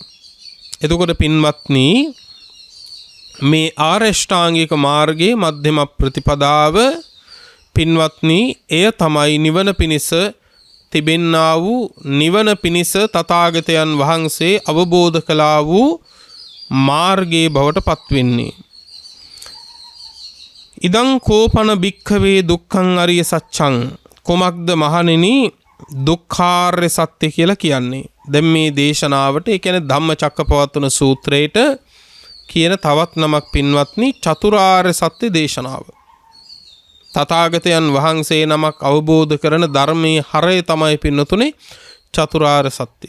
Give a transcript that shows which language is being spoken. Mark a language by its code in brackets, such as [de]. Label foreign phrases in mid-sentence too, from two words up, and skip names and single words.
[si] එතකොට පින්වත්නි මේ ආරෂ්ඨාංගික මාර්ගයේ මධ්‍යම ප්‍රතිපදාව පින්වත්නි එය තමයි නිවන පිණිස තිබෙන්නා වූ, නිවන පිණිස තථාගතයන් වහන්සේ අවබෝධ කළා වූ මාර්ගයේ බවට පත්වෙන්නේ. [pi] ඉදං කෝපන භික්ඛවේ දුක්ඛං අරිය සත්‍යං. [si] කොමක්ද මහණෙනි දුක්ඛාර්ය සත්‍ය කියලා කියන්නේ? දැන් මේ දේශනාවට, ඒ කියන්නේ ධම්මචක්කපවත්තන සූත්‍රයේට කියන තවත් නමක් පින්වත්නි චතුරාර්ය සත්‍ය දේශනාව. තථාගතයන් වහන්සේ නමක් අවබෝධ කරන ධර්මයේ හරය තමයි පින්නතුනේ චතුරාර්ය සත්‍ය.